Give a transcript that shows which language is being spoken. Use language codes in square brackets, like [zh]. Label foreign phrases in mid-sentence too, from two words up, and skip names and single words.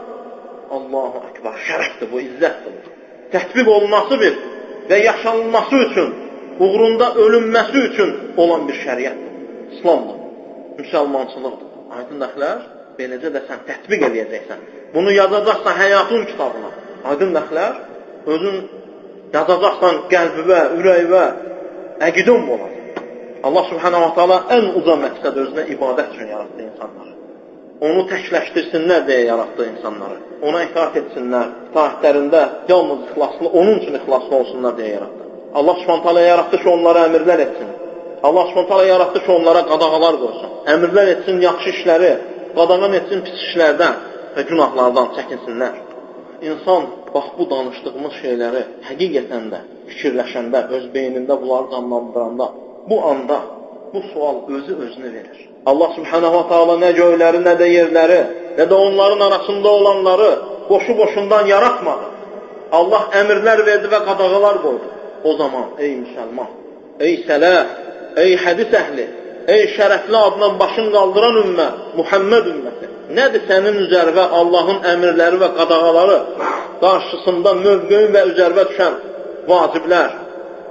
[ar] الله أكبر, [az] şərəfdir bu, izzətdir. Tətbiq olunması bir və yaşanılması üçün, uğrunda ölünməsi üçün olan bir şəriətdir. İslamdır, müsəlmançılıqdır. Aydınlıqlar, beləcə də sən tətbiq edəcəksən. Bunu yazacaqsan həyatın kitabına. Aydınlıqlar, özün yazacaqsan qəlbivə, ürəyivə, əqidun olacaq. [ar] الله سبحانه وتعالى [az] ən uca məqsəd özünə ibadət üçün yaratdı insanları. Onu təkləşdirsinlər deyə yaratdı insanları. Ona itaat etsinlər, itaatlərində yalnız ixlaslı, onun üçün ixlaslı olsunlar deyə yaratdı. [ar] الله سبحانه وتعالى [az] yaratdı ki, onlara əmirlər etsin. [ar] الله سبحانه وتعالى [az] yaratdı ki, onlara qadağalar qoysun. Əmirlər etsin yaxşı işləri, qadağan etsin pis işlərdən və günahlardan çəkinsinlər. İnsan, bax bu danışdığımız şeyləri həqiqətən də fikirləşəndə, öz beynində bunları canlandıranda, bu anda bu sual özünü verir. [ar] الله سبحانه وتعالى [az] nə göyləri, nə də yerləri, nə də onların arasında olanları boşu-boşundan yaratmadı. Allah əmirlər verdi və qadağalar qoydu. O zaman, ey müsəlman, ey sələf, ey hədis əhli, ey şərəfli adla başın qaldıran ümmət, Muhammed ümməti, nədir sənin üzərvə Allahın əmirləri və qadağaları qarşısında mövqeyin və üzərvə düşən vaciblər?